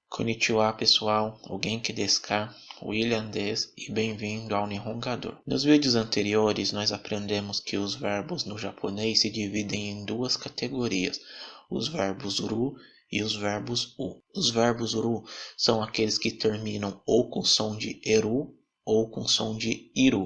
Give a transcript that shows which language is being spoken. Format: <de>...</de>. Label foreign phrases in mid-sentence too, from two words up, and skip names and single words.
<pt>Konnichiwa pessoal,</pt> <ja>お元気ですか、William です</ja> <pt>e bem-vindo ao Nihongador. Nos vídeos anteriores nós aprendemos que os verbos no japonês se dividem em duas categorias, os verbos ru e os verbos u. Os verbos ru são aqueles que terminam ou com som de eru ou com som de iru.</pt>